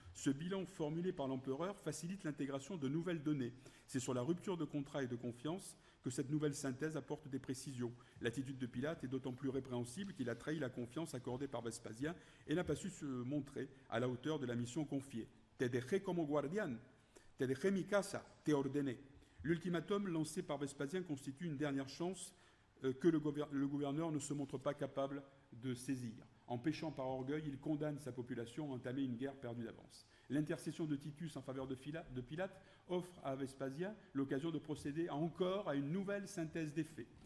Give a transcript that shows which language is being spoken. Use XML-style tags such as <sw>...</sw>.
<fr>Ce bilan formulé par l'empereur facilite l'intégration de nouvelles données. C'est sur la rupture de contrat et de confiance que cette nouvelle synthèse apporte des précisions. L'attitude de Pilate est d'autant plus répréhensible qu'il a trahi la confiance accordée par Vespasien et n'a pas su se montrer à la hauteur de la mission confiée.</fr> <es>« Te dejé como guardián, te dejé mi casa, te ordené ».</es> <fr>L'ultimatum lancé par Vespasien constitue une dernière chance que le gouverneur ne se montre pas capable de saisir. En péchant par orgueil, il condamne sa population à entamer une guerre perdue d'avance. L'intercession de Titus en faveur de Pilate offre à Vespasien l'occasion de procéder encore à une nouvelle synthèse des faits.</fr>